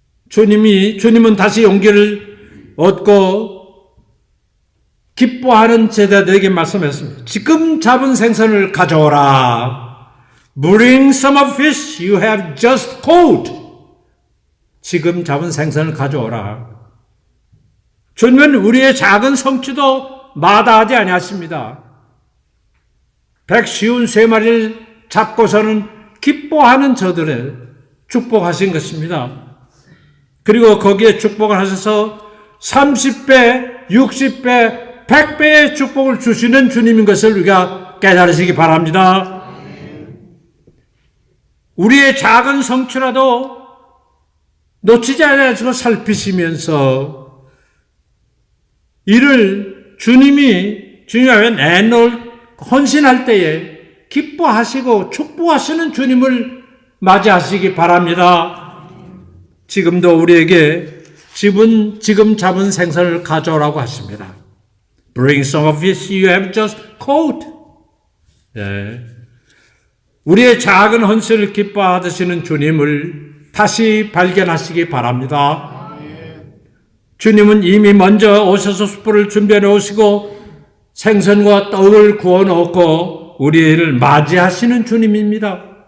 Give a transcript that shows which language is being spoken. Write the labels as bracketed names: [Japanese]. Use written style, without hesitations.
[Korean] 주님은 다시 용기를 얻고 기뻐하는 제자들에게 말씀했습니다. 지금 잡은 생선을 가져오라. [English] Bring some of fish you have just caught. [Korean] 지금 잡은 생선을 가져오라. 주님은 우리의 작은 성취도 마다하지 아니하십니다. 153마리를 잡고서는 기뻐하는 저들을 축복하신 것입니다. 그리고 거기에 축복을 하셔서 30배, 60배, 100배의 축복을 주시는 주님인 것을 우리가 깨달으시기 바랍니다. 우리의 작은 성취라도 놓치지 않아서 살피시면서 이를 주님이 앞에 내놓을 헌신할 때에 기뻐하시고 축복하시는 주님을 맞이하시기 바랍니다. 지금도 우리에게 지금 잡은 생선을 가져오라고 하십니다. [English] Bring some of fish you have just caught. [Korean] 네. 우리의 작은 헌신을 기뻐하시는 주님을 다시 발견하시기 바랍니다. 주님은 이미 먼저 오셔서 숯불을 준비해 놓으시고 생선과 떡을 구워 놓고 우리를 맞이하시는 주님입니다.